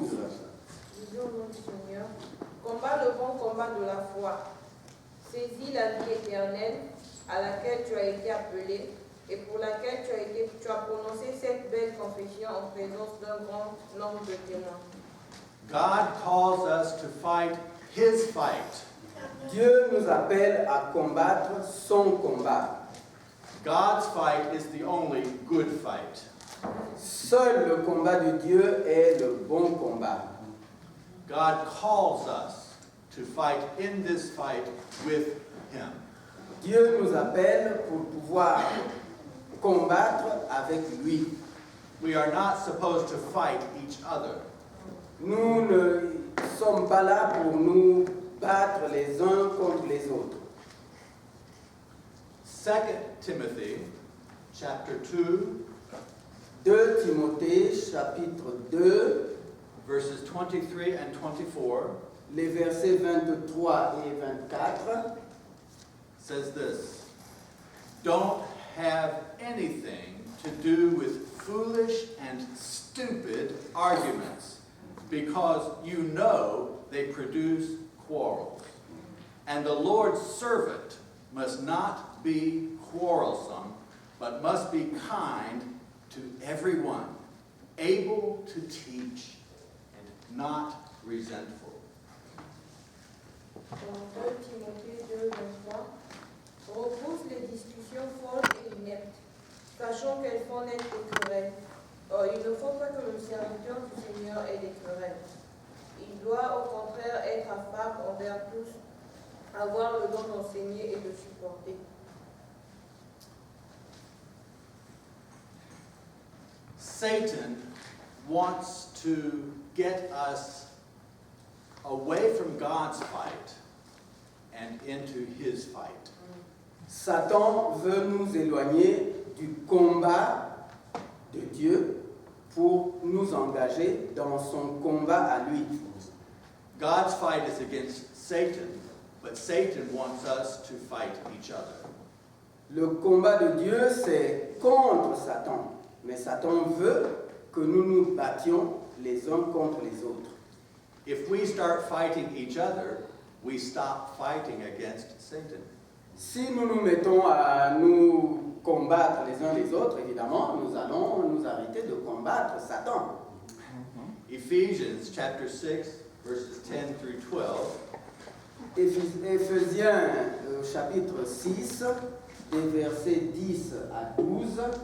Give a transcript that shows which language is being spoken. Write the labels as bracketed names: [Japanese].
[French] Disons au nom du Seigneur, combat le bon combat de la foi. Saisis la vie éternelle à laquelle tu as été appelé et pour laquelle tu as prononcé cette belle confession en présence d'un grand nombre de témoins. [English] God calls us to fight his fight. [French] Dieu nous appelle à combattre son combat. [English] God's fight is the only good fight. [French] Seul le combat de Dieu est le bon combat. [English] God calls us to fight in this fight with Him. [French] Dieu nous appelle pour pouvoir combattre avec lui. [English] We are not supposed to fight each other. [French] Nous ne sommes pas là pour nous battre les uns contre les autres. [English] 2 Timothy chapter 2, [French] 2 Timothée chapitre 2, [English] verses 23 and 24 [French] les versets 23 et 24 [English] says this: Don't have anything to do with foolish and stupid arguments, because you know they produce quarrels. And the Lord's servant must not be quarrelsome, but must be kind to everyone, able to teach, and not resentful. [French] Dans 2 Timothée 2, 23, repousse les discussions folles et ineptes, sachant qu'elles font naître des querelles. Or, il ne faut pas que le serviteur du Seigneur ait des querelles. Il doit au contraire être affable envers tous, avoir le don d'enseigner et de supporter. [English] Satan wants to get us away from God's fight and into his fight. [French] Satan veut nous éloigner du combat de Dieu pour nous engager dans son combat à lui. [English] God's fight is against Satan, but Satan wants us to fight each other. [French] Le combat de Dieu, c'est contre Satan. Mais Satan veut que nous nous battions les uns contre les autres. [English] If we start fighting each other, we stop fighting against Satan. [French] Si nous nous mettons à nous combattre les uns les autres, évidemment, nous allons nous arrêter de combattre Satan. [English] Ephesians chapter 6, verses 10 through 12 [French] Éphésiens chapitre 6, des versets 10 à 12,